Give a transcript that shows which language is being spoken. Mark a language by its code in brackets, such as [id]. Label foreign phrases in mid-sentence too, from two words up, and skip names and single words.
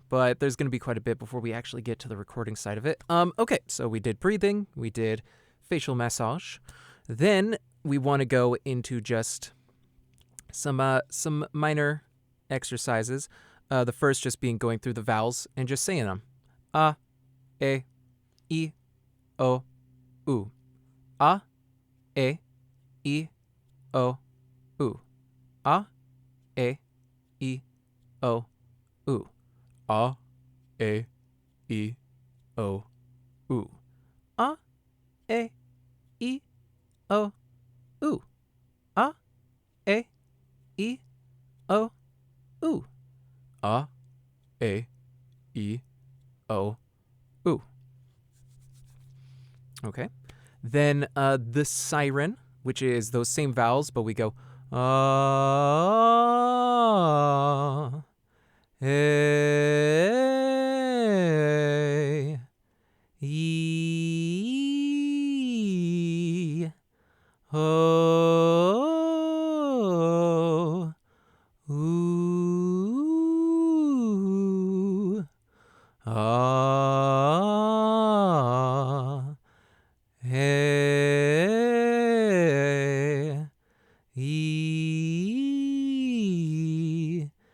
[en] But there's going to be quite a bit before we actually get to the recording side of it. Okay, so we did breathing, we did facial massage, then we want to go into just some minor exercises. The first just being going through the vowels and just saying them. A, E, O, U. A, E, O, U. A, E, O, U. A, E, O, U. A, E, O, U. A, E, O, U. A, E, O, U. Okay. Then the siren, which is those same vowels, but we go ah, hey, ee, oh, ooh, ah, hey, ee,